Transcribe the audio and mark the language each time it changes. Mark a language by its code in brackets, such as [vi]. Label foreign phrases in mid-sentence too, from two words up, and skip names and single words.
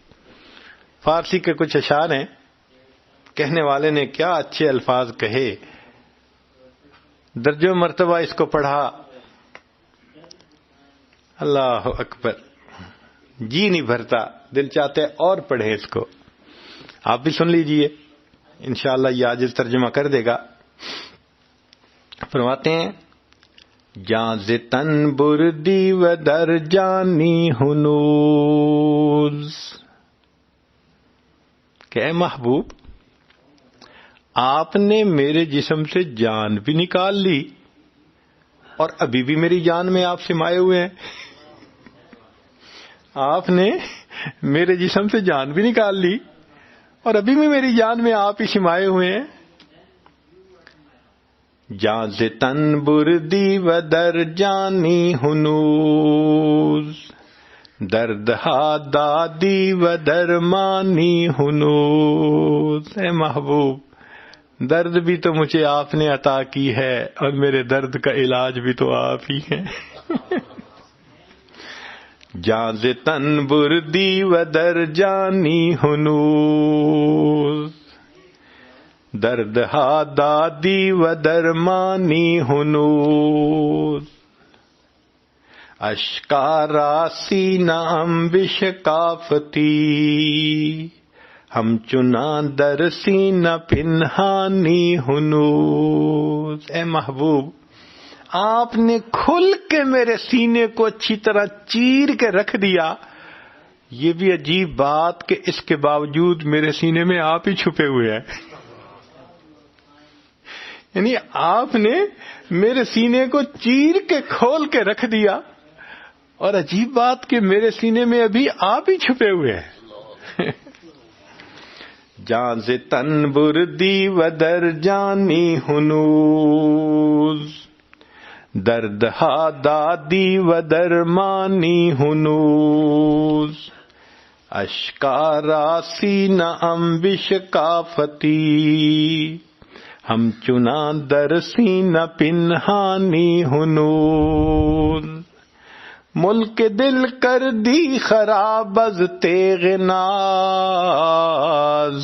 [ur] فارسی کے کچھ اشعار ہیں، کہنے والے نے کیا اچھے الفاظ کہے، درجوں مرتبہ اس کو پڑھا، [ar] اللہ اکبر، [ur] جی نہیں بھرتا، دل چاہتے اور پڑھیں اس کو. آپ بھی سن لیجئے، انشاءاللہ یہ عاجز ترجمہ کر دے گا. فرماتے ہیں [fa] جاں ز تن بردی و در جانی ہنوز، [ur] کہ اے محبوب آپ نے میرے جسم سے جان بھی نکال لی اور ابھی بھی میری جان میں آپ سمائے ہوئے ہیں. آپ نے میرے جسم سے جان بھی نکال لی اور ابھی بھی میری جان میں آپ ہی سمائے ہوئے ہیں. [fa] جاں ز تن بردی و در جانی ہنوز، درد ہا دادی و درمانی ہنوز. [ur] اے محبوب درد بھی تو مجھے آپ نے عطا کی ہے اور میرے درد کا علاج بھی تو آپ ہی ہیں. [fa] جاں ز تن بردی و در جانی ہنوز، درد ہا دادی و درمانی ہنوز. اشکارا سینام بشکافتی، ہم چنا در سینہ پنہانی ہنوز. [ur] اے محبوب آپ نے کھل کے میرے سینے کو اچھی طرح چیر کے رکھ دیا. یہ بھی عجیب بات کہ اس کے باوجود میرے سینے میں آپ ہی چھپے ہوئے ہیں. یعنی آپ نے میرے سینے کو چیر کے کھول کے رکھ دیا اور عجیب بات کہ میرے سینے میں ابھی آپ ہی چھپے ہوئے ہیں. [fa] جاں ز تن بردی و در جانی ہنوز، درد ہا دادی و درمانی ہنوز. اشکارا سینہ ام بشکافتی، ہم چنا در سینہ پنہانی ہنوز. ملک دل کر دی خراب از تیغ ناز.